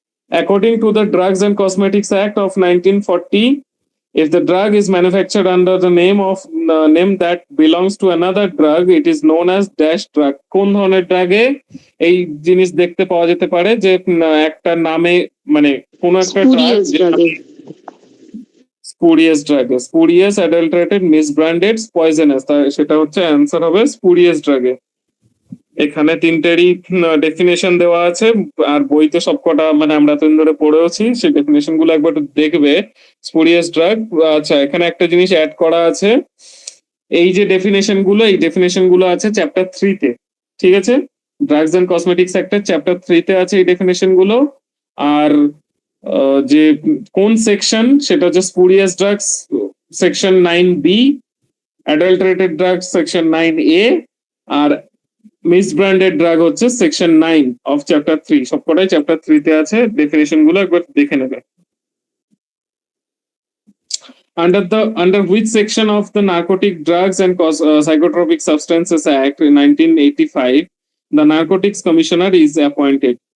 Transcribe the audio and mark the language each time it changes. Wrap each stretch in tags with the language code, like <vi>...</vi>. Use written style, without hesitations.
<en>According to the Drugs and Cosmetics Act of 1940, if the drug is manufactured under the name that belongs to another drug, it is known as dash drug.</en> <bn>কোন ধরনের ড্রাগে এই জিনিস দেখতে পাওয়া যেতে পারে যে একটা নামে মানে কোন একটা ড্রাগ, স্পুরিয়াস, অ্যাডাল্টারেটেড, মিসব্র্যান্ডেড, পয়জনাস, সেটা হচ্ছে অ্যান্সার হবে স্পুরিয়াস ড্রাগে। এখানে তিনটেরই ডেফিনেশন দেওয়া আছে, আর বইতে সবকটা মানে আমরা তো ধরে পড়েওছি, সেই ডেফিনেশন গুলো একবার দেখবে। Spurious drug. আচ্ছা, এখানে একটা জিনিস অ্যাড করা আছে, এই যে ডেফিনেশন গুলো আছে চ্যাপ্টার 3 তে, ঠিক আছে? ড্রাগস এন্ড কসমেটিক্স অ্যাক্টের চ্যাপ্টার 3 তে আছে এই ডেফিনেশন গুলো। আর যে কোন সেকশন, সেটা হচ্ছে spurious drugs section 9B, adulterated drugs section 9A, আর মিসব্র্যান্ডেড ড্রাগ হচ্ছে সেকশন 9 অফ চ্যাপ্টার 3। সবকটাই চ্যাপ্টার 3 তে আছে, ডেফিনেশন গুলো একবার দেখে নেবে।</bn> <en>Under which section of the Narcotic Drugs and Psychotropic Substances Act in 1985 the Narcotics Commissioner is appointed?</en>